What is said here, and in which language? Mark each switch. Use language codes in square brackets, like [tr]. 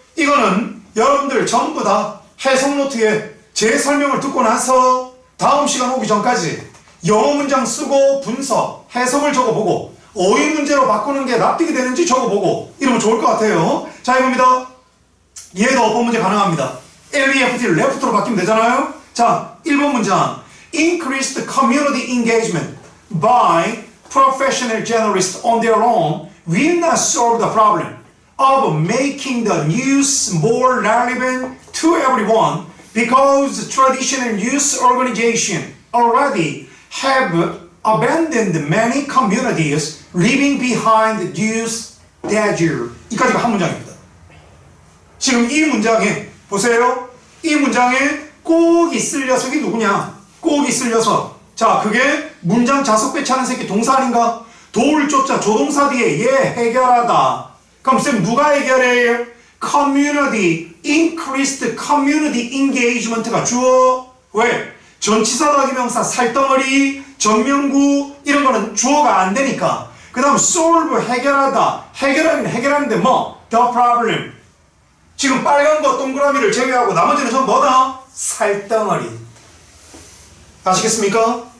[ko] 이거는 여러분들 전부 다 해석 노트에 제 설명을 듣고 나서 다음 시간 오기 전까지 영어 문장 쓰고 분석, 해석을 적어보고 어휘 문제로 바꾸는 게 납득이 되는지 적어보고 이러면 좋을 것 같아요. 자, 이겁니다. 얘도 어법 문제 가능합니다. LEFT, left로 바뀌면 되잖아요. 자, 1번 문장. [en] Increased community engagement by professional journalists on their own will not solve the problem of making the news more relevant to everyone because traditional news organizations already have abandoned many communities leaving behind the news danger. [ko] 이까지가 한 문장입니다. 지금 이 문장에 보세요. 이 문장에 꼭 있을 녀석이 누구냐? 꼭 있을 녀석. 자, 그게 문장 자석 배치하는 새끼 동사 아닌가? 도울 조자 조동사 뒤에 얘 해결하다. 그럼 쌤 누가 해결해? [en] community, increased community engagement가 주어. [ko] 왜? 전치사 더하기 명사, 살덩어리, 전명구 이런 거는 주어가 안 되니까. 그 다음 solve, 해결하다. 해결하긴 해결하는데 뭐? [en] the problem. [ko] 지금 빨간 거 동그라미를 제외하고 나머지는 전부 뭐다? 살덩어리. 아시겠습니까?